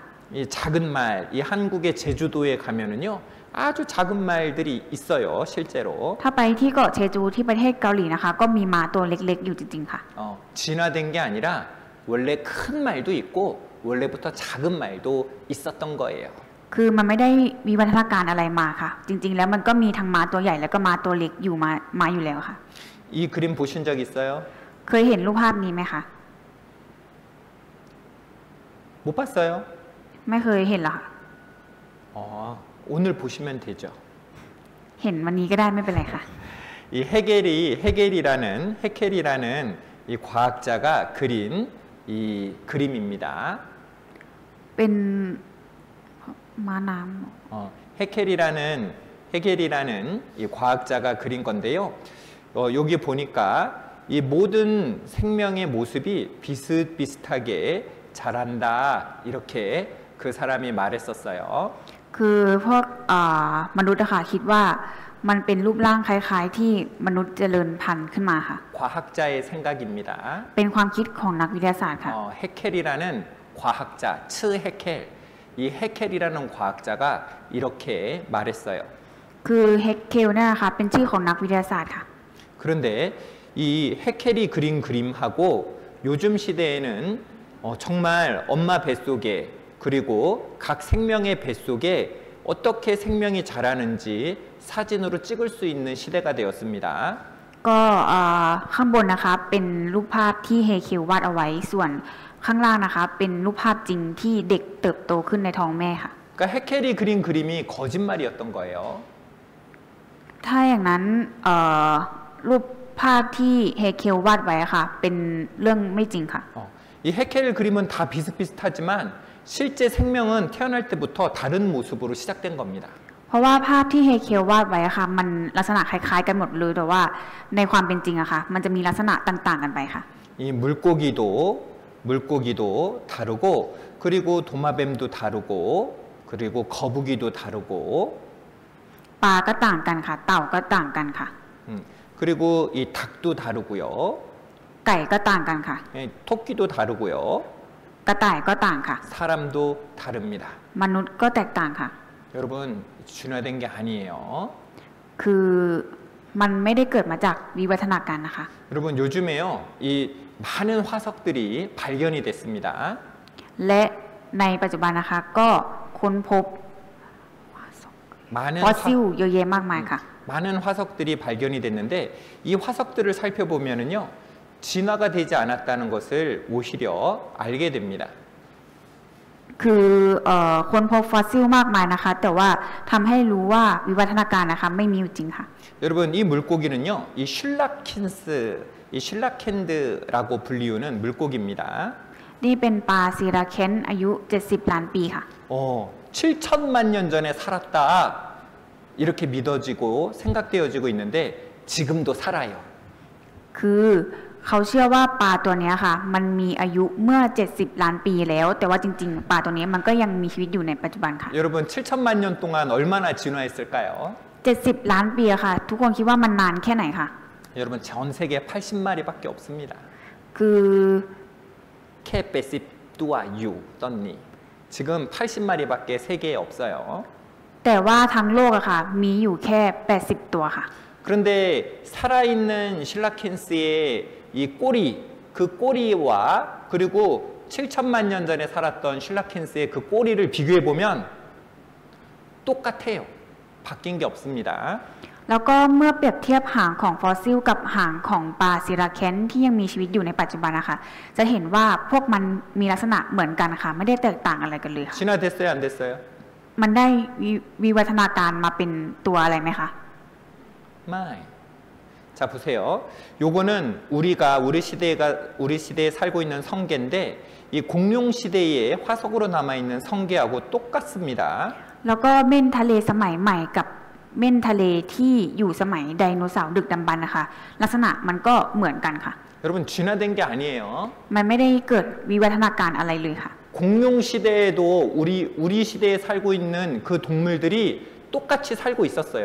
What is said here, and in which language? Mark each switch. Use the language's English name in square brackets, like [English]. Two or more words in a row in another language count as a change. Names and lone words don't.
[Korean] 이 작은 말, 이 한국의 제주도에 가면은요 아주 작은 말들이 있어요 실제로. [Thai] ถ้าไปที่เกาะเชจูที่ประเทศเกาหลีนะคะก็มีม้าตัวเล็กๆอยู่จริงๆค่ะ [Korean] 진화된 게 아니라 원래 큰 말도 있고 원래부터 작은 말도 있었던 거예요. [Thai] คือมันไม่ได้มีวัฒนาการอะไรมาค่ะ จริงๆแล้วมันก็มีทั้งม้าตัวใหญ่แล้วก็ม้าตัวเล็กอยู่มาอยู่แล้วค่ะ [Korean] 이 그림 보신 적 있어요? [Thai] เคยเห็นรูปภาพนี้ไหมคะ [Korean] 못 봤어요? [Thai] ไม่เคยเห็นหรอกค่ะ [Korean] 오늘 보시면 되죠. [Thai] เห็นวันนี้ก็ได้ไม่เป็นไรค่ะ [Korean] 이 헤겔이라는 이 과학자가 그린 이 그림입니다. [Thai] เป็นม้าน้ [Korean] 헤겔이라는 이 과학자가 그린 건데요. 여기 보니까 이 모든 생명의 모습이 비슷비슷하게 자란다 이렇게 그 사람이 말했었어요. [Thai] ำคือพวกมนุษย์อะค่ะคิดว่ามันเป็นรูปร่างคล้ายๆที่มนุษย์เจริญพันธุ์ขึ้นมาค่ะ [Korean] 과학자의 생각입니다. [Thai] เป็นความคิดของนักวิทยาศาสตร์ค่ะ [Korean] 헤켈이라는 과학자, 츠헤켈. 이 헤켈이라는 과학자가 이렇게 말했어요. [Thai] คือเฮกเคลเนี่ยนะคะเป็นชื่อของนักวิทยาศาสตร์ค่ะ [Korean] 그런데 이 헤켈이 그린 그림하고 요즘 시대에는 정말 엄마 뱃속에 그리고 각 생명의 뱃속에 어떻게 생명이 자라는지 사진으로 찍을 수 있는 시대가 되었습니다. [Thai] ก็ข้างบนนะคะเป็นรูปภาพที่เฮเคลวาดเอาไว้ส่วนข้างล่างนะคะเป็นรูปภาพจริงที่เด็กเติบโตขึ้นในท้องแม่ค่ะ [Korean] 그러니까 헤켈이 그린 그림이 거짓말이었던 거예요. [Thai] ถ้าอย่างนั้นรูปภาพที่เฮเคลวาดไว้ค่ะเป็นเรื่องไม่จริงค่ะ [Korean] 이 헤켈 그림은 다 비슷비슷하지만 실제 생명은 태어날 때부터 다른 모습으로 시작된 겁니다. [Thai] เพราะว่าภาพที่เฮเคลวาดไว้ค่ะมันลักษณะคล้ายๆกันหมดเลยแต่ว่าในความเป็นจริงอะค่ะมันจะมีลักษณะต่างๆกันไปค่ะ [Korean] 이 물고기도 다르고 그리고 도마뱀도 다르고 그리고 거북이도 다르고 [Thai] ปลาก็ต่างกันค่ะเต่าก็ต่างกันค่ะ [Korean] 그리고 이 닭도 다르고요. [Thai] ไก่ก็ต่างกันค่ะ [Korean] 토끼도 다르고요. [Thai] กระต่ายก็ต่างค่ะ [Korean] 사람도 다릅니다. [Thai] มนุษย์ก็แตกต่างค่ะ [Korean] 여러분 준화된 게 아니에요. [Thai] คือมันไม่ได้เกิดมาจากวิวัฒนาการนะคะ [Korean] 여러분 요즘에요 이 많은 화석들이 발견이 됐습니다. [Thai] และในปัจจุบันนะคะก็ค้นพบ [Korean] 많은 [Thai] ฟอสซิลเยอะแยะมากมายค่ะ [Korean] 많은 화석들이 발견이 됐는데 이 화석들을 살펴보면은요 진화가 되지 않았다는 것을 오히려 알게 됩니다. [Thai] คือค้นพบฟอสซิลมากมายนะคะ แต่ว่าทำให้รู้ว่าวิวัฒนาการนะคะไม่มีอยู่จริงค่ะ [Korean] 여러분 이 물고기는요 이 슐라켄드라고 불리우는 물고기입니다. [Thai] นี่เป็นปลาซีราเคนอายุ 70 ล้านปีค่ะ [Korean] 7천만 년 전에 살았다 이렇게 믿어지고 생각되어지고 있는데 지금도 살아요. [Thai] คือเขาเชื่อว่าปลาตัวนี้ค่ะมันมีอายุเมื่อ 70 ล้านปีแล้ว แต่ว่าจริงๆปลาตัวนี้มันก็ยังมีชีวิตอยู่ในปัจจุบันค่ะ [Korean] 여러분 7천만 년 동안 얼마나 진화했을까요? [Thai] 70 ล้านปีค่ะทุกคนคิดว่ามันนานแค่ไหนคะ [Korean] 여러분 전 세계에 80마리밖에 없습니다. [Thai] คือ [Korean] 캐페시뚜아 유 떴니 지금 80마리밖에 세계에 없어요. [Thai] แต่ว่าทั้งโลกอะค่ะมีอยู่แค่ 80 ตัวค่ะ [Korean] 그런데 살아있는 실라켄스의 이 꼬리, 그 꼬리와 그리고 7천만 년 전에 살았던 실라켄스의 그 꼬리를 비교해 보면 똑같아요. 바뀐 게 없습니다. [Thai] แล้วก็เมื่อเปรียบเทียบหางของฟอสซิลกับหางของปลาซีราเคนที่ยังมีชีวิตอยู่ในปัจจุบันนะคะจะเห็นว่าพวกมันมีลักษณะเหมือนกันค่ะไม่ได้แตกต่างอะไรกันเลยค่ะ [Korean] 진화됐어요, 안 됐어요? [Thai] มันได้วิวัฒนาการมาเป็นตัวอะไรไหมคะ [Korean] 마이. 자 보세요. 요거는 우리 시대에 살고 있는 성게인데 이 공룡 시대의 화석으로 남아 있는 성게하고 똑같습니다. [Thai] แล้วก็เม่นทะเลสมัยใหม่กับเม่นทะเลที่อยู่สมัยไดโนเสาร์ดึกดำบรรพ์นะคะลักษณะมันก็เหมือนกันค่ะ [Korean] 여러분 진화된 게 아니에요. [Thai] มันไม่ได้เกิดวิวัฒนาการอะไรเลยค่ะ [Korean] 공룡 시대에도 우리 시대에 살고 있는 그 동물들이 똑같이 살고 있었어요.